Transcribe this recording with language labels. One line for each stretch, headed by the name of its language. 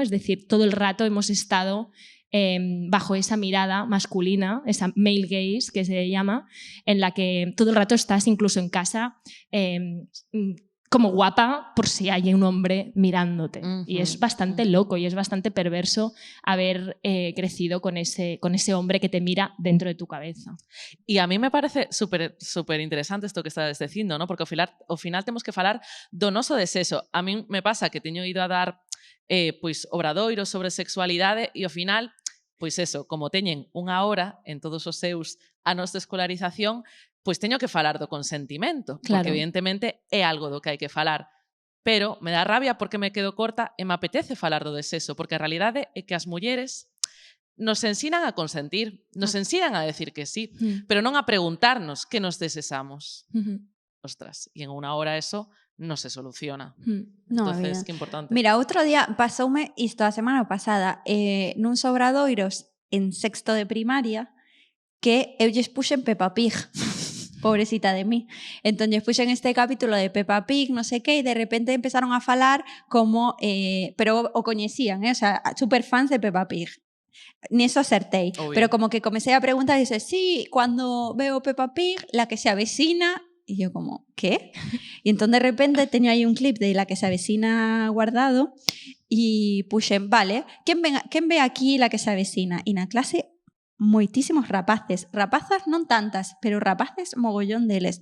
Spanish: Es decir, todo el rato hemos estado bajo esa mirada masculina, esa male gaze que se llama, en la que todo el rato estás incluso en casa como guapa por si hay un hombre mirándote. Y es bastante loco y es bastante perverso haber crecido con ese hombre que te mira dentro de tu cabeza.
Galician: E a mí me parece super interesante isto que estás dicindo, ¿no? Porque ao final temos que falar do noso desexo. A mí me pasa que teño ido a dar pois obradoiros sobre sexualidade e ao final, pois eso, como teñen 1 hora en todos os seus anos de escolarización, pois teño que falar do consentimento, Claro. porque evidentemente é algo do que hai que falar. Pero me dá rabia porque me quedo corta e me apetece falar do desexo, porque a realidade é que as mulleres nos ensinan a consentir, nos ensinan a decir que sí, pero non a preguntarnos que nos desexamos. Ostras, e en unha hora eso non se soluciona. No, Entonces, vida. que importante. Mira, outro día pasoume isto a semana pasada nun Obradoiros en sexto de primaria que eu lles puxen Peppa Pig. Pobrecita de mí. Entón, lles puxen este capítulo de Peppa Pig, no sei que, e de repente empezaron a falar como... pero o coñecían, o sea, super fans de Peppa Pig. Niso acertei. Obvio.
Spanish: Pero como que comecé a preguntar y dice, sí, cuando veo Peppa Pig, la que se avecina... Y yo como, ¿qué? Y entonces de repente tenía ahí un clip de La que se avecina guardado y puxen, vale, ¿quién ve aquí La que se avecina?
Galician: Y na clase moitísimos rapaces. Rapazas non tantas, pero rapaces mogollón deles.